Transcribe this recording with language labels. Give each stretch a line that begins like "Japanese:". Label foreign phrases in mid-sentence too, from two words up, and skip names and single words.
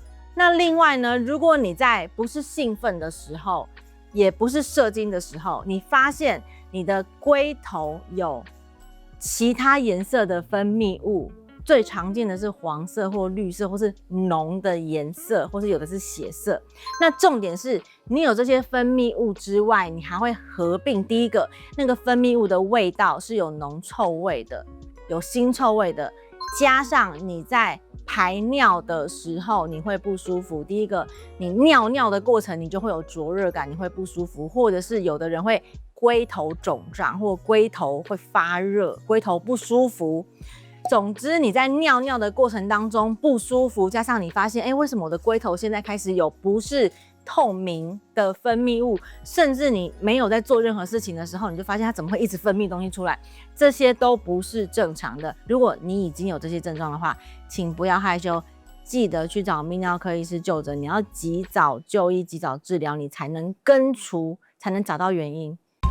Chinese: 那另外呢，如果你在不是興奮的時候，也不是射精的时候，你發現你的龜頭有其他顏色的分泌物，最常見的是黃色或綠色，或是濃的顏色，或是有的是血色。那重點是你有這些分泌物之外，你還會合併第一個，那個分泌物的味道是有濃臭味的，有腥臭味的，加上你在排尿的時候你會不舒服。第一個，你尿尿的過程你就會有灼熱感，你會不舒服，或者是有的人會龜頭腫脹，或龜頭會發熱，龜頭不舒服。總之，你在尿尿的過程當中不舒服，加上你發現，為什麼我的龜頭現在開始有不是透明的分泌物，甚至你沒有在做任何事情的時候，你就發現它怎麼會一直分泌東西出來，這些都不是正常的。如果你已經有這些症狀的話，請不要害羞，記得去找泌尿科醫師就診，你要及早就醫、及早治療，你才能根除，才能找到原因。